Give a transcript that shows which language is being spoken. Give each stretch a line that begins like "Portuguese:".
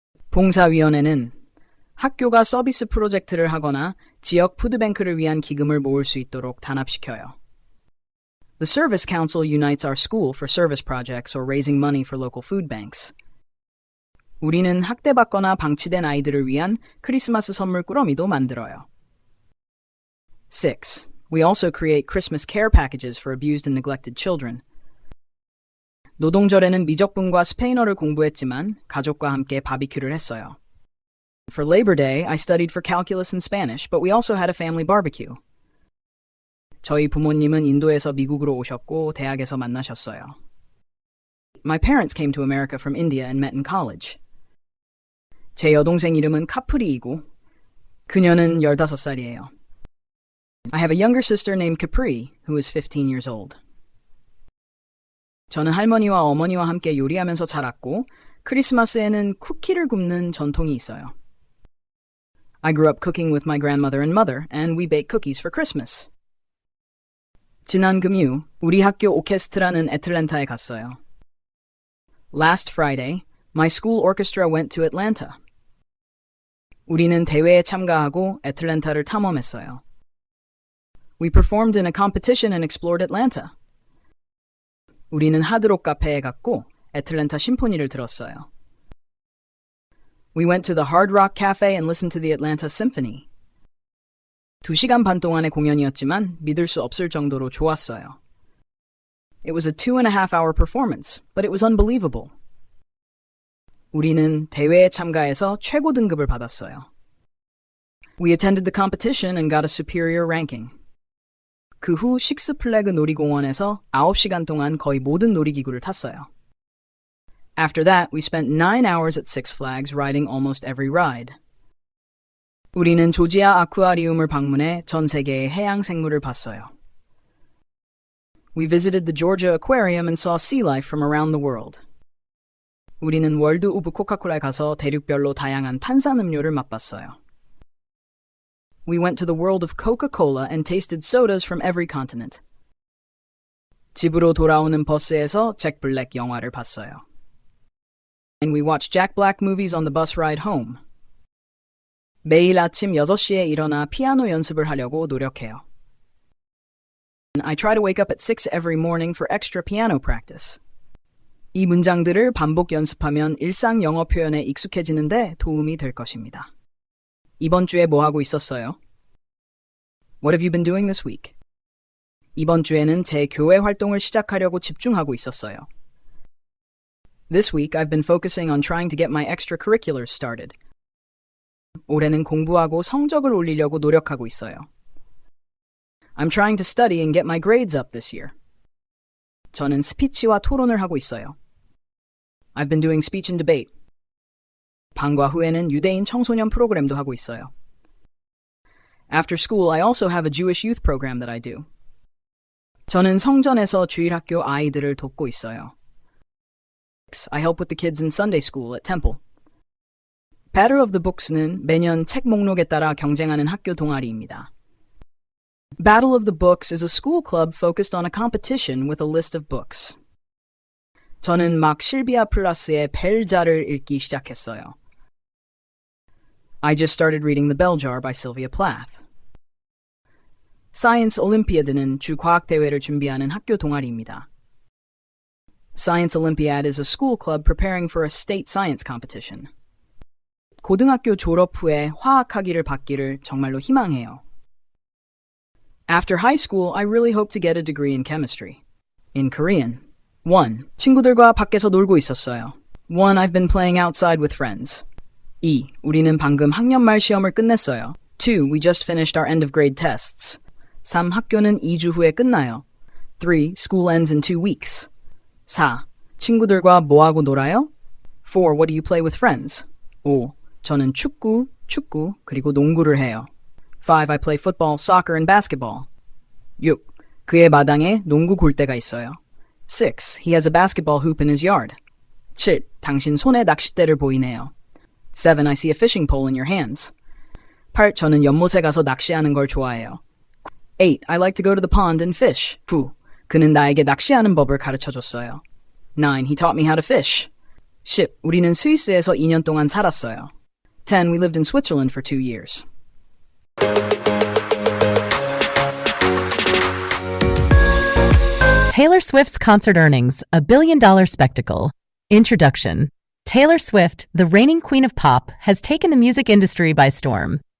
Korean: 봉사위원회는 학교가 서비스 프로젝트를 하거나 지역 푸드뱅크를 위한 기금을 모을 수 있도록 단합시켜요.
English: The Service Council unites our school for service projects or raising money for local food banks.
Korean: 우리는 학대받거나 방치된 아이들을 위한 크리스마스 선물 꾸러미도 만들어요.
English: 6. We also create Christmas care packages for abused and neglected children.
Korean: 노동절에는 미적분과 스페인어를 공부했지만 가족과 함께 바비큐를 했어요.
English: For Labor Day, I studied for calculus and Spanish, but we also had a family barbecue.
Korean: 저희 부모님은 인도에서 미국으로 오셨고 대학에서 만나셨어요.
English: My parents came to America from India and met in college.
Korean: 제 여동생 이름은 카프리이고 그녀는 15살이에요.
English: I have a younger sister named Capri, who is 15 years old.
Korean: 저는 할머니와 어머니와 함께 요리하면서 자랐고 크리스마스에는 쿠키를 굽는 전통이 있어요.
English: I grew up cooking with my grandmother and mother, and we bake cookies for Christmas.
Korean: 지난 금요, 우리 학교 오케스트라는 애틀랜타에 갔어요.
English: Last Friday, my school orchestra went to Atlanta.
Korean: 우리는 대회에 참가하고 애틀랜타를 탐험했어요.
English: We performed in a competition and explored Atlanta.
Korean: 우리는 하드록 카페에 갔고 애틀랜타 심포니를 들었어요.
English: We went to the Hard Rock Cafe and listened to the Atlanta Symphony.
Korean: 2시간 반 동안의 공연이었지만 믿을 수 없을 정도로 좋았어요.
English: It was a 2.5-hour performance, but it was unbelievable.
Korean: 우리는 대회에 참가해서 최고 등급을 받았어요.
English: We attended the competition and got a superior ranking.
Korean: 그 후 식스플래그 놀이공원에서 9시간 동안 거의 모든 놀이기구를 탔어요.
English: After that, we spent 9 hours at Six Flags riding almost every ride.
Korean: 우리는 조지아 아쿠아리움을 방문해 전 세계의 해양 생물을 봤어요.
English: We visited the Georgia Aquarium and saw sea life from around the world.
Korean: 우리는 월드 오브 코카콜라에 가서 대륙별로 다양한 탄산음료를 맛봤어요.
English: We went to the world of Coca-Cola and tasted sodas from every continent.
Korean: 집으로 돌아오는 버스에서 잭 블랙 영화를 봤어요.
English: And we watched Jack Black movies on the bus ride home.
Korean: 매일 아침 6시에 일어나 피아노 연습을 하려고 노력해요.
English: I try to wake up at 6 every morning for extra piano practice.
Korean: 이 문장들을 반복 연습하면 일상 영어 표현에 익숙해지는데 도움이 될 것입니다. 이번 주에 뭐 하고 있었어요?
English: What have you been doing this week?
Korean: 이번 주에는 제 교회 활동을 시작하려고 집중하고 있었어요.
English: This week I've been focusing on trying to get my extracurriculars started.
Korean: 올해는 공부하고 성적을 올리려고 노력하고 있어요.
English: I'm trying to study and get my grades up this year.
Korean: 저는 스피치와 토론을 하고 있어요.
English: I've been doing speech and debate.
Korean: 방과 후에는 유대인 청소년 프로그램도 하고 있어요.
English: After school, I also have a Jewish youth program that I do.
Korean: 저는 성전에서 주일학교 아이들을 돕고 있어요.
English: I help with the kids in Sunday school at Temple.
Korean: Battle of the Books는 매년 책 목록에 따라 경쟁하는 학교 동아리입니다.
English: Battle of the Books is a school club focused on a competition with a list of books.
Korean: 저는 막 실비아 플라스의 벨자를 읽기 시작했어요.
English: I just started reading The Bell Jar by Sylvia Plath.
Korean: Science Olympiad는 주 과학대회를 준비하는 학교 동아리입니다.
English: Science Olympiad is a school club preparing for a state science competition.
Korean: 고등학교 졸업 후에 화학학위를 받기를 정말로 희망해요.
English: After high school, I really hope to get a degree in chemistry. In Korean. 1.
Korean: 친구들과 밖에서 놀고 있었어요.
English: 1. I've been playing outside with friends. 2.
Korean: 우리는 방금 학년 말 시험을 끝냈어요.
English: 2. We just finished our end of grade tests. 3.
Korean: 학교는 2주 후에 끝나요.
English: 3. School ends in 2 weeks. 4.
Korean: 친구들과 뭐하고 놀아요?
English: 4. What do you play with friends? 5.
Korean: 저는 축구, 그리고 농구를 해요.
English: 5. I play football, soccer, and basketball. 6.
Korean: 그의 마당에 농구 골대가 있어요.
English: 6. He has a basketball hoop in his yard. 7.
Korean: 당신 손에 낚싯대를 보이네요.
English: 7. I see a fishing pole in your hands. 8.
Korean: 저는 연못에 가서 낚시하는 걸 좋아해요.
English: 8. I like to go to the pond and fish. 9.
Korean: 그는 나에게 낚시하는 법을 가르쳐줬어요.
English: 9. He taught me how to fish. 10.
Korean: 우리는 스위스에서 2년 동안 살았어요.
English: 10. We lived in Switzerland for 2 years. Taylor Swift's concert earnings, $1 billion spectacle. Introduction. Taylor Swift, the reigning queen of pop, has taken the music industry by storm.